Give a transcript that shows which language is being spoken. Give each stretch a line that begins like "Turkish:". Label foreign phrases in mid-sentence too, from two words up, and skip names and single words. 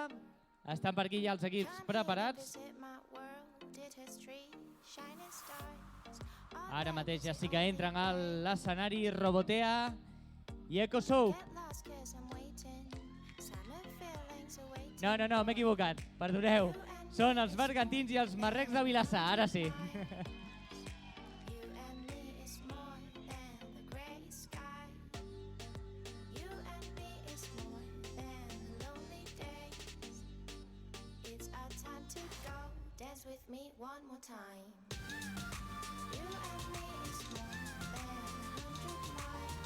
Catalan: Estan per aquí ja els equips preparats. Ara mateix ja sí que entren a l'escenari Robotea i EcoSoup. No, m'he equivocat, perdoneu. Són els bergantins i els marrecs de Vilassar, ara sí.
English: With me one more time. You and me is more than 100 miles.